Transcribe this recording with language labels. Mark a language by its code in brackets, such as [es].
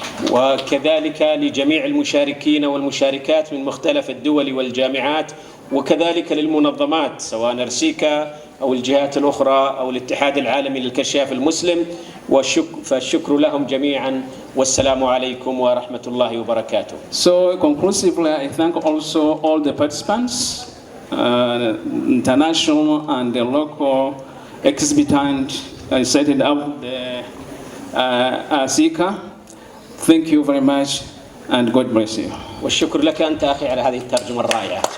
[ar] وكذلك لجميع المشاركين والمشاركات من مختلف الدول والجامعات وكذلك للمنظمات سواء نرسيكا أو الجهات الأخرى أو الاتحاد العالمي للكشاف المسلم فالشكر لهم جميعا والسلام عليكم ورحمة الله وبركاته. [en] So conclusively, I thank also all the participants, international and the local exhibitant set it up the ASICA. Thank you very much and God bless you. [ar] والشكر لك أنت أخي على هذه الترجمة الرائعة.